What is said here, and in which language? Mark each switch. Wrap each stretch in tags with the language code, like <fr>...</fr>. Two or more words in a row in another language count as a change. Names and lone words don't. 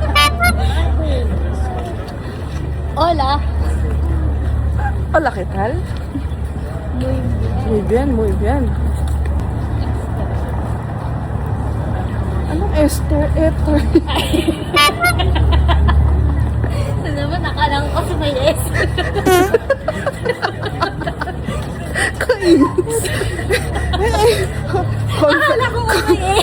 <es>Hola. Hola, ¿qué tal? Muy bien. Muy bien, muy bien.</es> <tl>Anong Esther? Ether. Ito naman, nakalang ko sa may S. Kainis. Akala ko may S.</tl>